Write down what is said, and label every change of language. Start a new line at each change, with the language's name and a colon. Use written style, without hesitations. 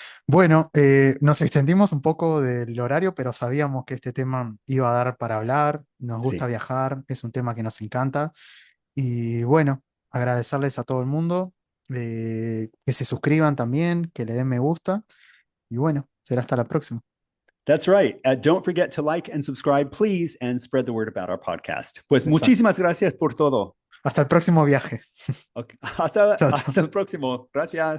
Spanish: Bueno, nos extendimos un poco del horario, pero sabíamos que este tema iba a dar para hablar. Nos gusta Sí, viajar, es un tema que nos encanta. Y bueno, agradecerles a todo el mundo, que se suscriban también, que le den me gusta. Y bueno, será hasta la próxima.
English: that's right. Don't forget to like and subscribe, please, and spread the word about our podcast.
Spanish: Pues Exacto. muchísimas gracias por todo. Hasta el próximo viaje. Okay. Hasta, Chao, chao. hasta el próximo. Gracias.